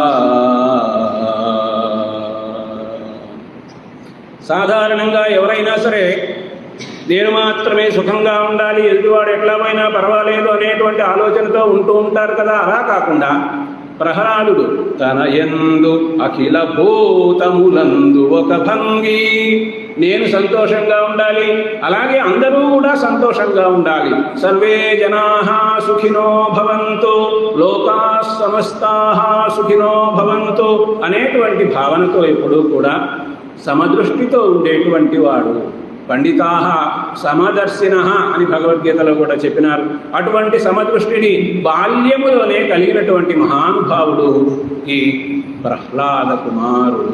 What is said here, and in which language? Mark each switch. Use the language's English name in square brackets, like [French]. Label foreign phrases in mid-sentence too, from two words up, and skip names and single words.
[Telugu] సాధారణంగా ఎవరైనా సరే నేను మాత్రమే సుఖంగా ఉండాలి, ఎదుటివాడు ఎట్లా పోయినా పర్వాలేదు అనేటువంటి ఆలోచనతో ఉంటూ ఉంటారు కదా. అలా కాకుండా ప్రహ్లాదుడు తన యందు అఖిల భూతములందు ఒక భంగి, నేను సంతోషంగా ఉండాలి, అలాగే అందరూ కూడా సంతోషంగా ఉండాలి. [Sanskrit] సర్వే జనాః సుఖినో భవంతు, లోకాః సమస్తాః సుఖినో భవంతు [Telugu] అనేటువంటి భావనతో ఎప్పుడూ కూడా సమదృష్టితో ఉండేటువంటి వాడు. [Sanskrit] పండితాః సమదర్శినః [Telugu] అని భగవద్గీతలో కూడా చెప్పినారు. అటువంటి సమదృష్టిని బాల్యములోనే కలిగినటువంటి మహానుభావుడు ఈ ప్రహ్లాద కుమారుడు.